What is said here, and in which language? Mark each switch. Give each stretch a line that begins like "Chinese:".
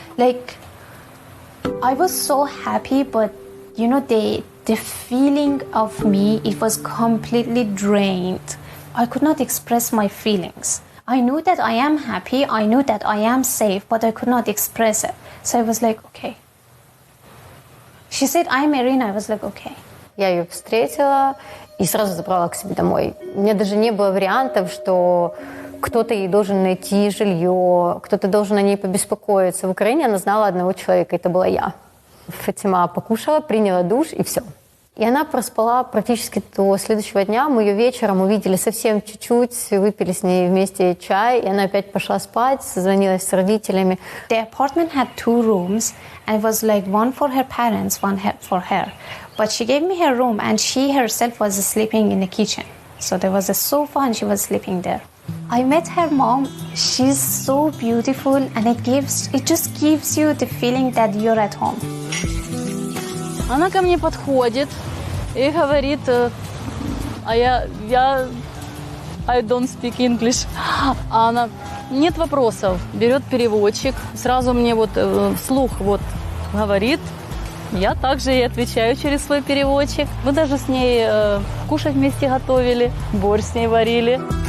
English: Like, I was so happy, but you know, the feeling of me, it was completely drained. I could not express my feelings. I knew that I am happy, I knew that I am safe, but I could not express it. So I was like, okay. She said, I'm Iryna. I was like, okay.
Russian: Я ее встретила и сразу забрала к себе домой. У меня даже не было вариантов, что кто-то ей должен найти жилье, кто-то должен о ней побеспокоиться. В Украине она знала одного человека, это была я. Фатема покушала, приняла душ и все. И она проспала практически до следующего дня. Мы ее вечером увидели совсем чуть-чуть, выпили с ней вместе чай, и она опять пошла спать, созвонилась с родителями.
English: The apartment had 2 rooms, and it was like one for her parents, one for her. But she gave me her room, and she herself was sleeping in the kitchen. So there was a sofa, and she was sleeping there. I met her mom. She's so beautiful, and it just gives you the feeling that you're at home.
Russian: Она ко мне подходит и говорит,
English: I don't speak English.
Russian: А она, нет вопросов, берет переводчик, сразу мне вот вслух вот говорит. Я также ей отвечаю через свой переводчик. Мы даже с ней кушать вместе готовили, борщ с ней варили.